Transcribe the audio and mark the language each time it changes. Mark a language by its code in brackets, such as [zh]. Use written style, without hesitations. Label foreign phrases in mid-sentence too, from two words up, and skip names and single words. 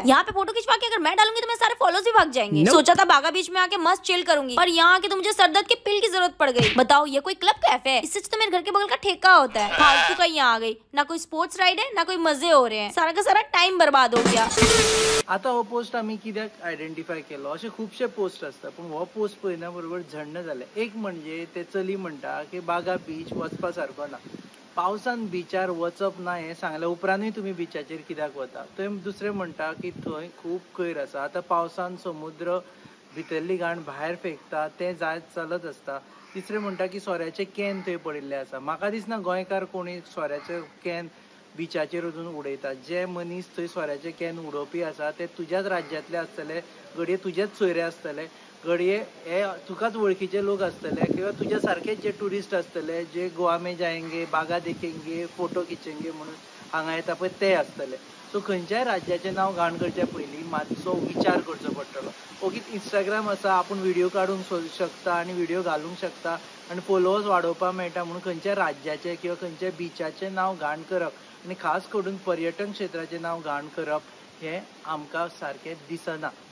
[hi] यहाँ पे फोटो खिंचवा के अगर मैं डालूंगी तो मेरे सारे फॉलोअर्स भी भाग जाएंगे. सोचा था बागा बीच में आके मस्त चिल करूंगी, पर यहाँ आके तो मुझे सरदर्द के पिल की जरूरत पड़ गई. बताओ, ये कोई क्लब कैफे है? इससे तो मेरे घर के बगल का ठेका होता है. फालतू का यहाँ आ गई. ना कोई [en] sports ride [hi] है, ना कोई मजे हो रहे हैं. सारा का सारा टाइम बर्बाद हो गया. [kok] आता हो पोस्ट आमी कित्याक आयडेंटिफाय केलो, अशे खूबशे पोस्ट आसता, पूण हो पोस्ट पळयना बरोबर झण्ण जालें. एक म्हणजे ते चली म्हणटा की बागा बीच वचपा सारको ना. पावसान बिचार वचप ना हें सांगल्या उपरांतूय तुमी बिचाचेर कित्याक वता. थंय दुसरें म्हणटा की थंय खूब कोयर आसा. आतां पावसान समुद्र भितरली घाण भायर फेकता तें जायत चलत आसता. तिसरें म्हणटा की सोऱ्याचे कॅन थंय पडिल्ले आसा. म्हाका दिसना गोंयकार कोणी सोऱ्याचे कॅन बिचाचेर वचून उडयता. जे मनीस थंय सोऱ्याचे कॅन उडोवपी आसा ते तुज्याच राज्यांतले आसतले, घडये तुजेच सोयरे आसतले, घडये हे तुकाच वळखीचे लोक आसतले, किंवा तुज्या सारकेच जे टुरिस्ट आसतले जे [hi] गोवा में जाएंगे, बागा देखेंगे, फोटो खिचेंगे [kok] म्हणून हांगा येता पळय ते आसतले. सो खंयच्याय राज्याचें नांव घाण करच्या पयलीं मातसो विचार करचो पडटलो. ओगीच इंस्टाग्राम आसा, आपूण व्हिडिओ काडूंक शकता आनी व्हिडिओ घालूंक शकता आनी फॉलोवर्स वाडोवपाक मेळटा म्हणून खंयच्या राज्याचें किंवा खंयच्या बिचाचें नांव घाण करप आनी खास करून पर्यटन क्षेत्राचें नांव घाण करप हें आमकां सारकें दिसना.